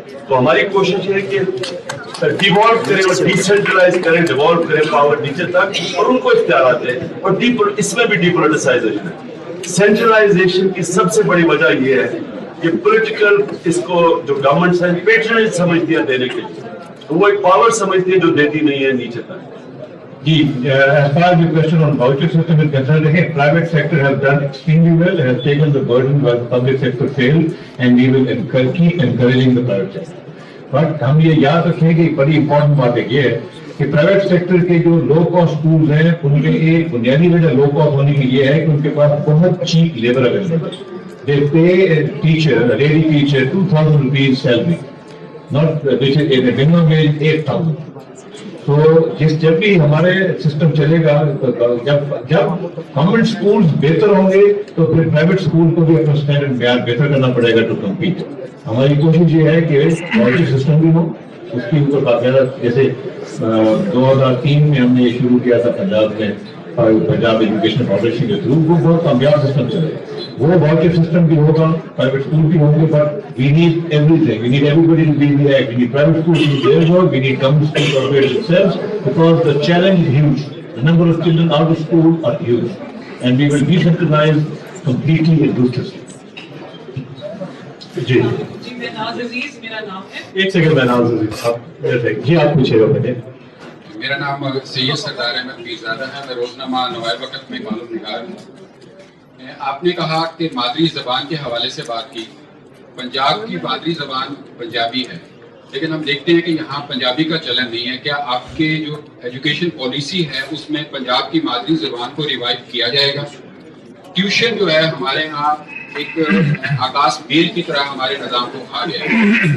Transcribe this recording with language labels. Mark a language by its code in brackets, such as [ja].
[ur] تو ہماری کوشش ہے کہ ڈیوالو کریں اور ڈیسینٹرلائز کریں، ڈیوالو کریں پاور نیچے تک اور ان کو اختیارات دیں. اور اس میں بھی ڈیپولیٹیسائزیشن ہے. سینٹرلائزیشن کی سب سے بڑی وجہ یہ ہے کہ پولیٹیکل اس کو جو گورنمنٹس ہیں پیٹرنیج سمجھتی ہے دینے کے لیے، وہ ایک پاور سمجھتی ہے جو دیتی نہیں ہے نیچے تک. [en] جی as far as the question on voucher system is concerned, again, private sector has done extremely well, has taken the burden while the public sector failed, and we will keep encouraging the private sector. [ur] But ہم یہ یاد رکھیں کہ بڑی important بات یہ ہے کہ پرائیویٹ سیکٹر کے جو لو کاسٹ اسکولز ہیں ان میں ایک بنیادی وجہ لو کاسٹ ہونے کی یہ ہے کہ ان کے پاس بہت چیپ لیبر اویلیبل ہے. [en] They pay a teacher, a lady teacher, 2,000 rupees salary, not which is a minimum wage 8,000. [ur] تو جب بھی ہمارے سسٹم چلے گا، جب گورنمنٹ اسکولز بہتر ہوں گے تو پھر پرائیویٹ اسکول کو بھی اپنا اسٹینڈرڈ معیار بہتر کرنا پڑے گا [en] To compete. [ur] ہماری کوشش یہ ہے کہ کوالیٹی سسٹم بھی ہو، اس کی اوپر باقاعدہ جیسے 2003 میں ہم نے یہ شروع کیا تھا پنجاب میں، پنجاب ایجوکیشن فاؤنڈیشن کے تھرو، وہ بہت کامیاب سسٹم چلے. وہ واؤچر سسٹم بھی ہوگا، پرائیویٹ اسکول بھی ہوں گے، [en] But we need everything. We need everybody to be the act. We need private school to do their work. We need government school to upgrade themselves because the challenge is huge. The number of children out of school are huge, and we will decentralize completely in this system. [ur] جی میں ناز عزیز میرا نام ہے. ایک second میں ناز عزیز صاحب جی آپ پوچھے گا پہلے. میرا نام سید سردار احمد پیرزادہ ہے. میں روزنامہ نوائے وقت میں معلوم نگار ہوں. آپ نے کہا کہ مادری زبان کے حوالے سے بات کی. پنجاب کی مادری زبان پنجابی ہے، لیکن ہم دیکھتے ہیں کہ یہاں پنجابی کا چلن نہیں ہے. کیا آپ کے جو ایجوکیشن پالیسی ہے اس میں پنجاب کی مادری زبان کو ریوائو کیا جائے گا؟ ٹیوشن جو ہے ہمارے یہاں ایک آکاش بیل کی طرح ہمارے نظام کو کھا گیا ہے.